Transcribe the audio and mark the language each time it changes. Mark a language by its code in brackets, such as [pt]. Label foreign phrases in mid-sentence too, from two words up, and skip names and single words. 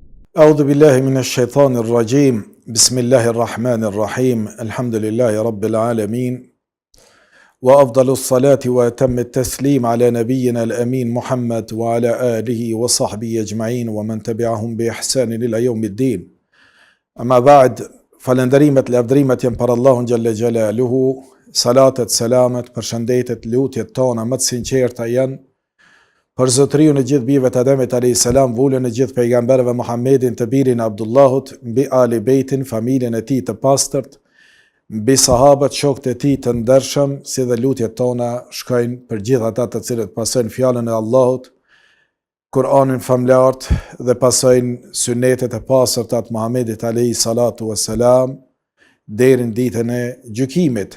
[ar] أعوذ بالله من الشيطان الرجيم بسم الله الرحمن الرحيم الحمد لله رب العالمين وأفضل الصلاة وأتم التسليم على نبينا الأمين محمد وعلى آله وصحبه أجمعين ومن تبعهم بإحسان إلى يوم الدين. أما بعد [sq] falënderimet lavdrimet janë për Allahun [ar] جل جلاله, [sq] salatet, selamet, përshëndetet, lutjet tona më të sinqerta janë për zotëriun e gjithë bijve të Ademit [ar] عليه السلام, [sq] vullën e gjithë pejgamberëve Muhammedin të birin e Abdullahut, mbi ali bejtin, familjen e tij të pastërt, mbi sahabët, shokët e tij të ndershëm, si dhe lutjet tona shkojnë për gjithë ata të cilët pasojnë fjalën e Allahut, Kur'anin famlart dhe pasojnë sunetet e pastërta të Muhammedit [ar] عليه الصلاة والسلام [sq] deri në ditën e gjykimit.